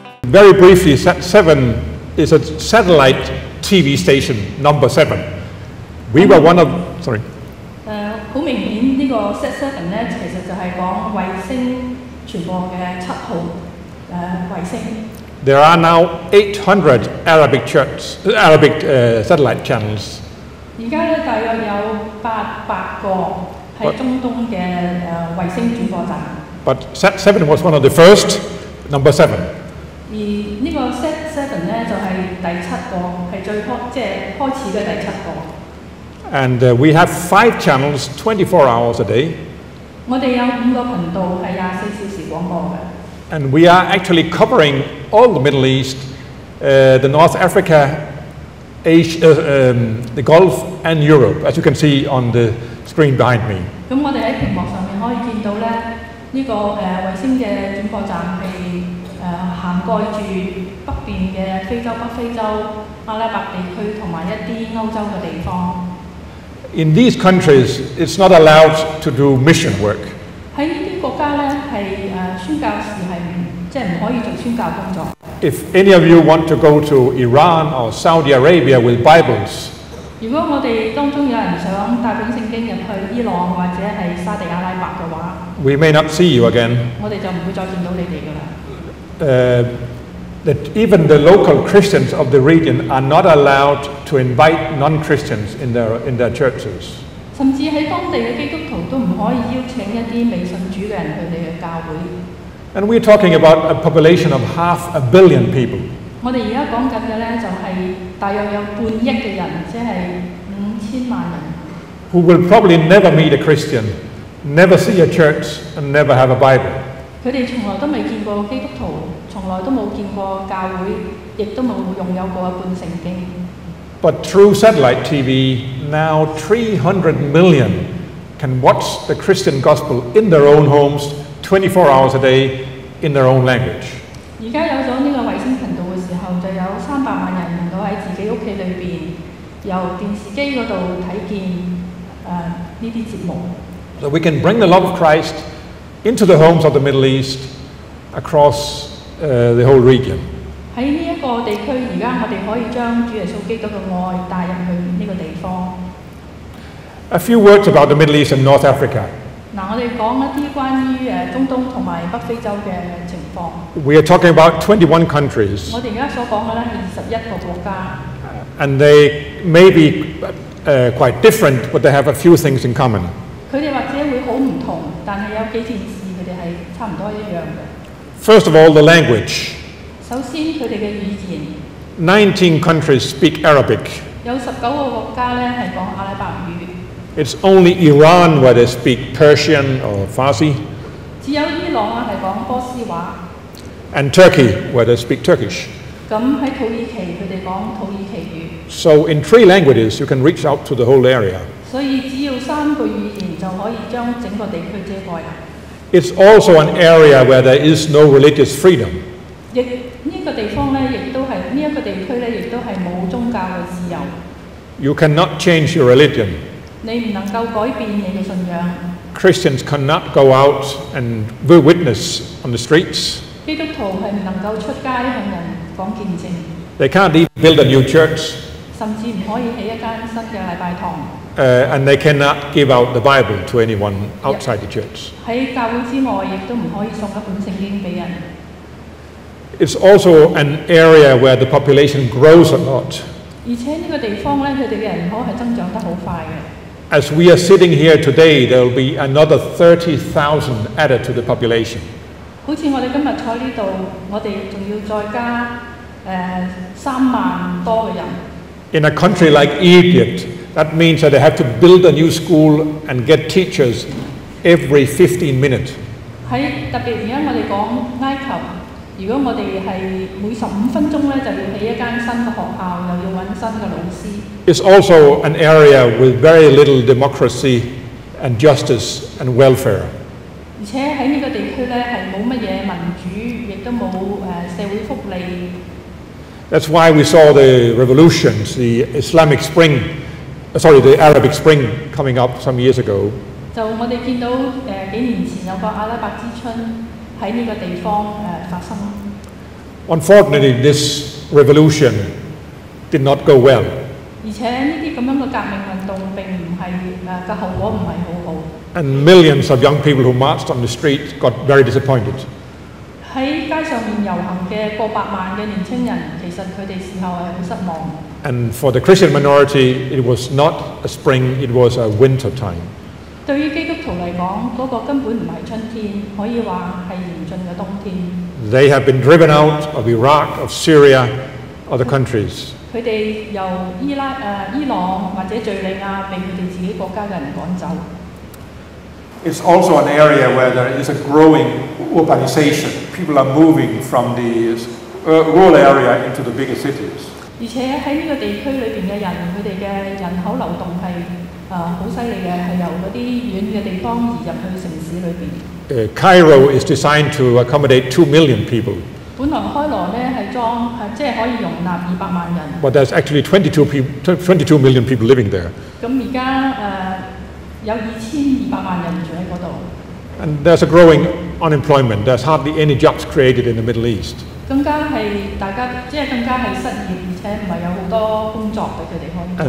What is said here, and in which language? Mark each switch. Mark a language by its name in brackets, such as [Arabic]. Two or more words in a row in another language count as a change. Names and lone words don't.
[English] very briefly, SAT-7 is a satellite TV station, number 7. We were one of, sorry. [Cantonese] 好明顯呢個 SAT-7 咧，其實就係講衛星傳播嘅7號衛星。 [English] There are now 800 Arabic satellite channels. [Cantonese] 而家咧大約有800個係中東嘅衛星轉播站。 [English] But SAT-7 was one of the first, number 7. [Cantonese] 而呢個 SAT-7 咧就係第7個，係開始嘅第7個。 [English] And we have 5 channels, 24 hours a day. [Cantonese] 我哋有5個頻道係24小時廣播嘅。 [English] And we are actually covering all the Middle East, the North Africa, Asia, the Gulf, and Europe, as you can see on the screen behind me. [Cantonese] 咁我哋喺屏幕上面可以見到咧，呢個衛星嘅轉播站係涵蓋住北邊嘅非洲、北非洲、阿拉伯地區同埋一啲歐洲嘅地方。 [English] In these countries, it's not allowed to do mission work. [Cantonese] 喺呢啲國家咧係宣教士係即係唔可以做宣教工作。 [English] If any of you want to go to Iran or Saudi Arabia with Bibles, [Cantonese] 如果我哋當中有人想帶本聖經入去伊朗或者係沙地阿拉伯嘅話 [English] we may not see you again. [Cantonese] 我哋就唔會再見到你哋㗎啦。 [English] That even the local Christians of the region are not allowed to invite non-Christians in their churches. [Cantonese] 甚至喺當地嘅基督徒都唔可以邀請一啲未信主嘅人去你嘅教會。 [English] And we're talking about a population of 500 million people. [Cantonese] 我哋而家講緊嘅咧就係大約有半億嘅人，即係5000萬人。 [English] Who will probably never meet a Christian, never see a church, and never have a Bible. [Cantonese] 佢哋從來都未見過基督徒，從來都冇見過教會，亦都冇擁有過一本聖經。 [English] But through satellite TV, now 300 million can watch the Christian gospel in their own homes, 24 hours a day, in their own language. [Cantonese] 而家有咗呢個衛星頻道嘅時候，就有300萬人能夠喺自己屋企裏邊，由電視機嗰度睇見呢啲節目。 [English] So we can bring the love of Christ into the homes of the Middle East across the whole region. [Cantonese] 喺呢一個地區，而家我哋可以將主耶穌基督嘅愛帶入去呢個地方。 [English] A few words about the Middle East and North Africa. [Cantonese] 嗱，我哋講一啲關於中東同埋北非洲嘅情況。 [English] We are talking about 21 countries. [Cantonese] 我哋而家所講嘅咧係21個國家。 [English] And they may be quite different, but they have a few things in common. [Cantonese] 佢哋或者會好唔同，但係有幾件事佢哋係差唔多一樣嘅。 [English] First of all, the language. [Cantonese] 首先，佢哋嘅語言。 [English] 19 countries speak Arabic. [Cantonese] 有19個國家咧係講阿拉伯語。 [English] It's only Iran where they speak Persian or Farsi. [Cantonese] 只有伊朗啊係講波斯話。 [English] And Turkey where they speak Turkish. [Cantonese] 咁喺土耳其佢哋講土耳其語。 [English] So in 3 languages you can reach out to the whole area. [Cantonese] 所以只要3個語言就可以將整個地區遮蓋啦。 [English] It's also an area where there is no religious freedom. [Cantonese] 亦呢個地方咧，亦都係呢一個地區咧，亦都係冇宗教嘅自由。 [English] You cannot change your religion. [Cantonese] 你唔能夠改變你嘅信仰。 [English] Christians cannot go out and witness on the streets. [Cantonese] 基督徒係唔能夠出街向人講見證。 [English] They can't even build a new church. [Cantonese] 甚至唔可以起一間新嘅禮拜堂。 [English] And they cannot give out the Bible to anyone outside the church. [Cantonese] 喺教會之外，亦都唔可以送一本聖經俾人。 [English] It's also an area where the population grows a lot. [Cantonese] 而且呢個地方咧，佢哋嘅人口係增長得好快嘅。 [English] As we are sitting here today, there will be another 30,000 added to the population. [Cantonese] 好似我哋今日坐呢度，我哋仲要再加3萬多嘅人。 [English] In a country like Egypt, that means that they have to build a new school and get teachers every 15 minutes. [Cantonese] 喺特別而家我哋講埃及，如果我哋係每15分鐘咧就要起一間新嘅學校，又要揾新嘅老師。 [English] It's also an area with very little democracy and justice and welfare. [Cantonese] 而且喺呢個地區咧係冇乜嘢民主，亦都冇社會福利。 [English] That's why we saw the revolutions, the Arabic Spring coming up some years ago. [Cantonese] 就我哋見到幾年前有個阿拉伯之春喺呢個地方發生。 [English] unfortunately, this revolution did not go well. [Cantonese] 而且呢啲咁樣嘅革命運動並唔係嘅後果唔係好好。 [English] And millions of young people who marched on the street got very disappointed. [Cantonese] 喺街上面遊行嘅過百萬嘅年青人，其實佢哋事後係好失望。 [English] And for the Christian minority, it was not a spring, it was a winter time. [Cantonese] 對於基督徒嚟講，嗰個根本唔係春天，可以話係嚴峻嘅冬天。 [English] They have been driven out of Iraq, of Syria, other countries. [Cantonese] 佢哋由伊朗或者敍利亞被佢哋自己國家嘅人趕走。 [English] It's also an area where there is a growing urbanization. People are moving from the rural area into the bigger cities. [Cantonese] 而且喺呢個地區裏邊嘅人，佢哋嘅人口流動係好犀利嘅，係由嗰啲遠嘅地方移入去城市裏邊。 [English] Cairo is designed to accommodate 2 million people. [Cantonese] 本來開羅呢係即係可以容納200萬人。 [English] But there's actually 22 million people living there. [Cantonese] 咁而家有2200萬人住喺嗰度。 [English] And there's a growing unemployment. There's hardly any jobs created in the Middle East. [Cantonese] 更加係大家即係更加係失業，而且唔係有好多工作俾佢哋可以做。